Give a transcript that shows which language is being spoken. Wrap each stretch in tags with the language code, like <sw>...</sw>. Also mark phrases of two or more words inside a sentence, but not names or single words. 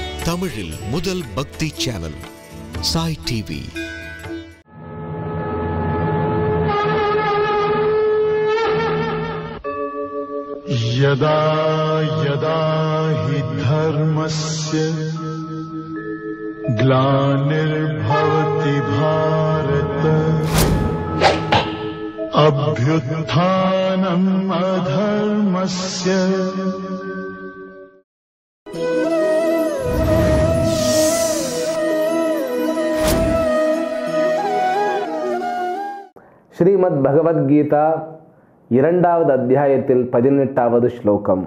<ta>தமிழில் முதல் பக்தி சேனல் சாய் டிவி.</ta> <sa>यदा यदा हि धर्मस्य ग्लानिर्भवति भारत अभ्युत्थानम् अधर्मस्य</sa> <ta>ஸ்ரீமத் பகவத்கீதா இரண்டாவது அத்தியாயத்தில் 18வது ஸ்லோகம்.</ta>